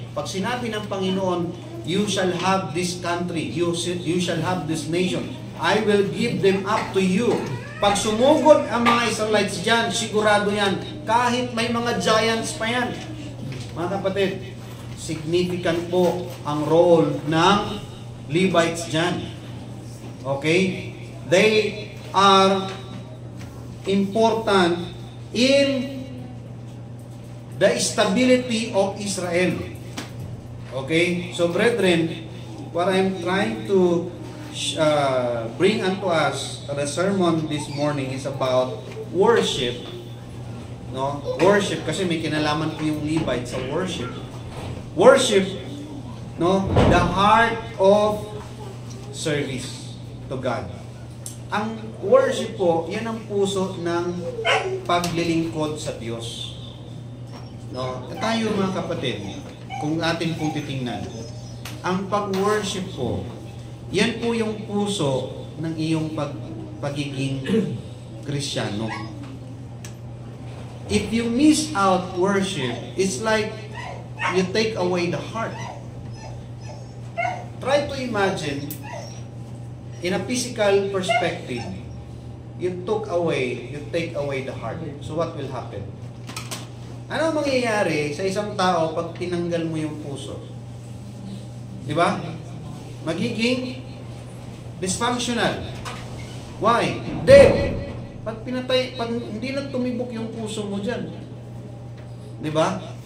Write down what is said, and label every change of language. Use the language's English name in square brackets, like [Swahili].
[Filipino] Pag sinabi ng Panginoon, [English] you shall have this country, you shall have this nation, I will give them up to you. [Filipino] Pag sumugod ang mga Israelites dyan, sigurado yan, kahit may mga giants pa yan. Mga kapatid, significant po ang role ng Levites dyan. [English] Okay? They are important in the stability of Israel. Okay? So, brethren, what I'm trying to bring unto us the sermon this morning is about worship. No? [Filipino] Worship, kasi may kinalaman po yung Levites sa worship. Worship, no? [English] The heart of service to God. [Filipino] Ang worship po, yan ang puso ng paglilingkod sa Diyos. No? Tayo mga kapatid, kung atin pong titingnan, ang pag-worship po, yan po yung puso ng iyong pagiging Kristiyano. [English] If you miss out worship, it's like you take away the heart. Try to imagine, in a physical perspective, you take away the heart. So what will happen? [Filipino] Ano ang mangyayari sa isang tao pag tinanggal mo yung puso? Di ba? Magiging dysfunctional. [English] Why? Dead. [Filipino] Pag hindi na tumibok yung puso mo dyan. Di ba?